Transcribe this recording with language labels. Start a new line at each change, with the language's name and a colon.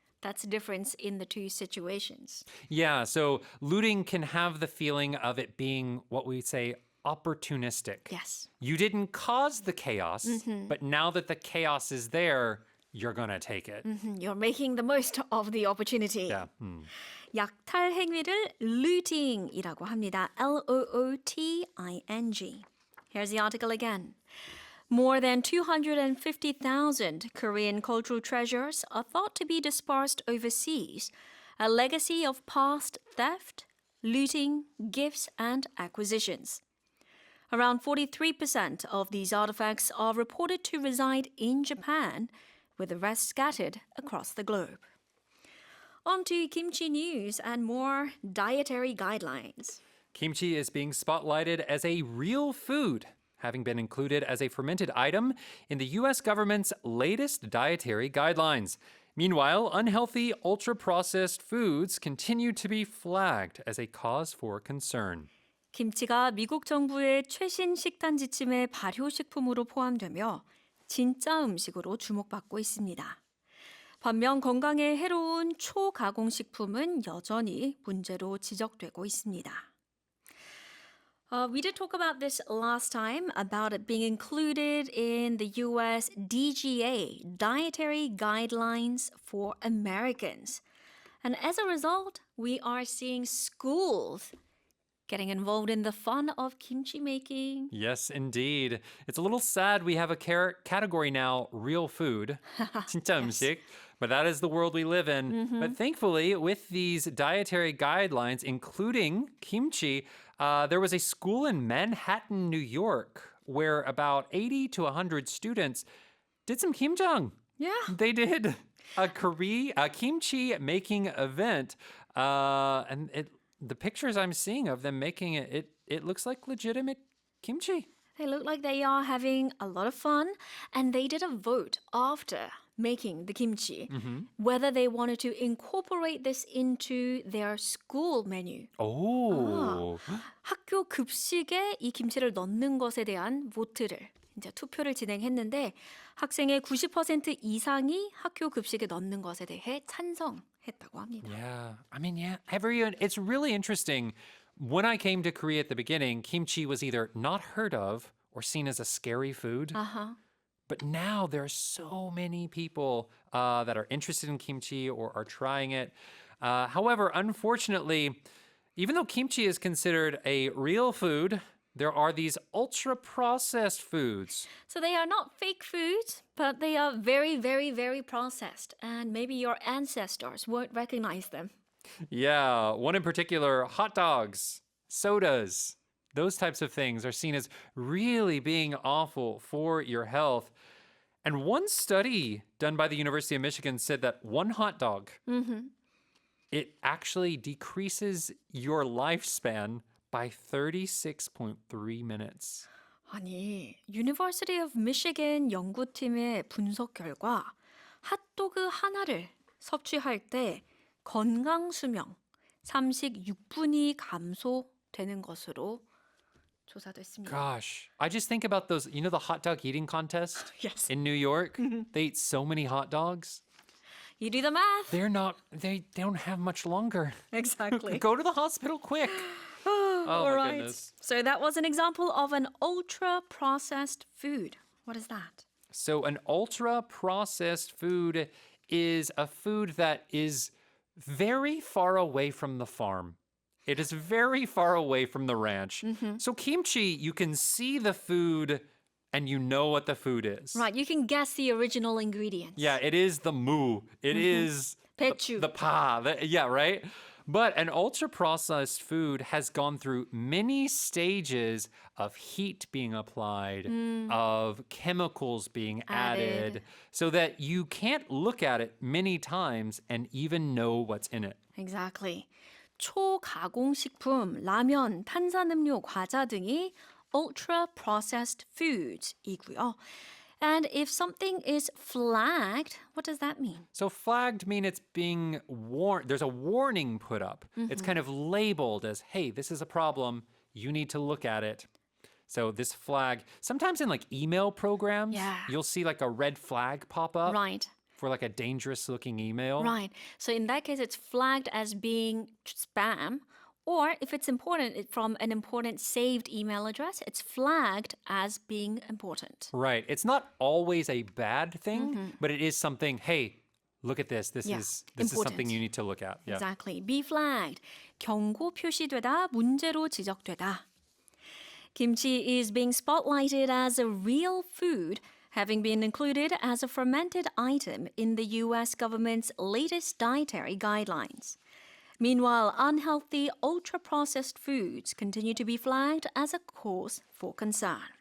English: That's the difference in the two situations. Yeah, so looting can have the feeling of it being what we say opportunistic. Yes. You didn't cause the chaos, but now that the chaos is there, you're gonna take it. You're making the most of the opportunity. Yeah.
Korean: 약탈 행위를 looting이라고 합니다.
English: Looting. Here's the article again. More than 250,000 Korean cultural treasures are thought to be dispersed overseas, a legacy of past theft, looting, gifts, and acquisitions. Around 43% of these artifacts are reported to reside in Japan, with the rest scattered across the globe. On to kimchi news and more dietary guidelines. Kimchi is being spotlighted as a real food, having been included as a fermented item in the U.S. government's latest dietary guidelines. Meanwhile, unhealthy, ultra-processed foods continue to be flagged as a cause for concern.
Korean: 김치가 미국 정부의 최신 식단 지침의 발효식품으로 포함되며 진짜 음식으로 주목받고 있습니다. 반면 건강에 해로운 초가공식품은 여전히 문제로 지적되고 있습니다.
English: We did talk about this last time, about it being included in the US DGA, Dietary Guidelines for Americans. And as a result, we are seeing schools getting involved in the fun of kimchi making. Yes, indeed. It's a little sad we have a category now, real food,
Korean: 진짜 음식,
English: but that is the world we live in. But thankfully, with these dietary guidelines, including kimchi, there was a school in Manhattan, New York, where about 80 to 100 students did some kimjang. Yeah. They did a kimchi making event, the pictures I'm seeing of them making it looks like legitimate kimchi. They look like they are having a lot of fun, and they did a vote after making the kimchi, whether they wanted to incorporate this into their school menu. Oh.
Korean: 학교 급식에 이 김치를 넣는 것에 대한 vote를 이제 투표를 진행했는데 학생의 90% 이상이 학교 급식에 넣는 것에 대해 찬성했다고 합니다.
English: Yeah. I mean, yeah, everyone, it's really interesting. When I came to Korea at the beginning, kimchi was either not heard of or seen as a scary food. But now there are so many people that are interested in kimchi or are trying it. However, unfortunately, even though kimchi is considered a real food, there are these ultra-processed foods. So they are not fake foods, but they are very, very, very processed. And maybe your ancestors won't recognize them. Yeah, one in particular, hot dogs, sodas, those types of things are seen as really being awful for your health. And one study done by the University of Michigan said that one hot dog, it actually decreases your lifespan by 36.3 minutes.
Korean: 아니, University of Michigan 연구팀의 분석 결과 핫도그 하나를 섭취할 때 건강 수명 36분이 감소되는 것으로 조사됐습니다.
English: Gosh, I just think about those, you know, the hot dog eating contest Yes. in New York? They eat so many hot dogs. You do the math. They don't have much longer. Exactly. Go to the hospital quick. Oh, All my right. goodness. So that was an example of an ultra-processed food. What is that? So an ultra-processed food is a food that is very far away from the farm. It is very far away from the ranch. So kimchi, you can see the food and you know what the food is. Right, you can guess the original ingredients. Yeah, it is the 무. It is
Korean: 배추.
English: the pa. Yeah, right? But an ultra-processed food has gone through many stages of heat being applied, of chemicals being added, so that you can't look at it many times and even know what's in it. Exactly.
Korean: 초가공식품, 라면, 탄산음료, 과자 등이 ultra-processed foods이고요.
English: And if something is flagged, what does that mean? So flagged mean it's being warned. There's a warning put up. It's kind of labeled as, hey, this is a problem. You need to look at it. So this flag, sometimes in like email programs, you'll see like a red flag pop up Right. for like a dangerous looking email. Right. So in that case, it's flagged as being spam Or if it's important from an important saved email address, it's flagged as being important. Right. It's not always a bad thing, but it is something, hey, look at this. This Yeah, is important. something you need to look at. Yeah. Exactly. Be flagged.
Korean: 경고 표시되다, 문제로 지적되다.
English: Kimchi is being spotlighted as a real food, having been included as a fermented item in the US government's latest dietary guidelines. Meanwhile, unhealthy, ultra-processed foods continue to be flagged as a cause for concern.